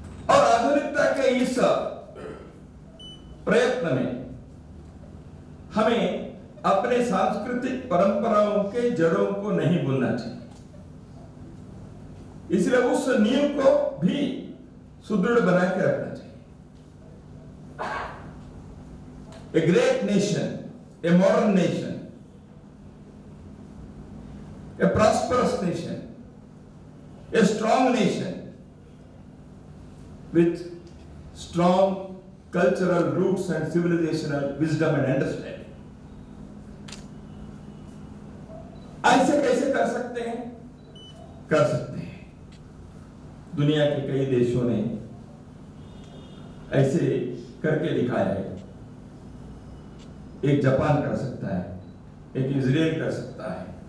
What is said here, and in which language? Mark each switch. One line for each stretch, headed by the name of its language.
Hindi: और आधुनिकता के इस प्रयत्न में हमें अपने सांस्कृतिक परंपराओं के जड़ों को नहीं भूलना चाहिए। इसलिए उस नींव को भी सुदृढ़ बना के रखना चाहिए।
English: A great nation, a modern nation, a prosperous nation, a strong nation with strong cultural roots and civilizational wisdom and understanding.
Hindi: ऐसे कैसे कर सकते हैं? कर सकते हैं दुनिया के कई देशों ने ऐसे करके दिखाया है। एक जापान कर सकता है, एक इजराइल कर सकता है।